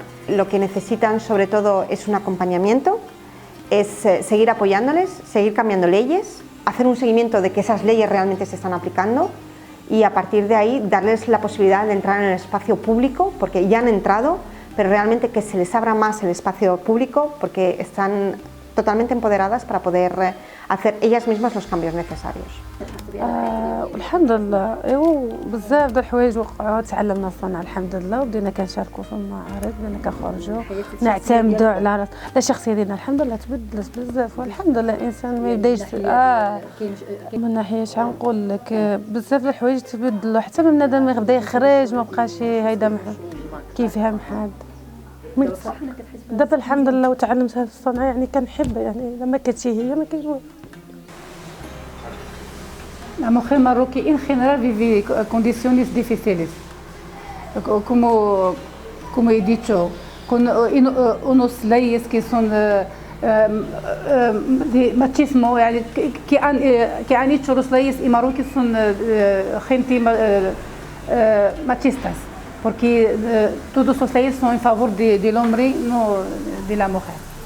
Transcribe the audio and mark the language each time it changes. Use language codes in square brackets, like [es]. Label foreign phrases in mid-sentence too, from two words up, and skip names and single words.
[es] Lo que necesitan sobre todo es un acompañamiento, es seguir apoyándoles, seguir cambiando leyes, hacer un seguimiento de que esas leyes realmente se están aplicando y a partir de ahí darles la posibilidad de entrar en el espacio público, porque ya han entrado, pero realmente que se les abra más el espacio público porque están totalmente empoderadas para poder hacer ellas mismas los cambios necesarios. [ar] الحمد لله ايوا بزاف د الحوايج وقعوا تعلمنا الصنعه الحمد لله وبدينا كنشاركوا في المعارض بدينا كنخرجوا نعتمدوا على لا الشخصيه ديالنا الحمد لله تبدلت بزاف والحمد لله الانسان ما يبداش من ناحيه شحال نقول لك بزاف د الحوايج تبدلوا حتى من بنادم ما بدا يخرج ما بقاش هيدا كيفهم حد دابا الحمد لله وتعلمت هذه الصنعه يعني كنحبها يعني لما كانتش هي ما كاينش. [es] La mujer marroquí en general vive condiciones difíciles. Como he dicho, con unos leyes que son de machismo, que han hecho las leyes y Marruecos son gente machistas, porque todas las leyes son en favor del hombre, no de la mujer.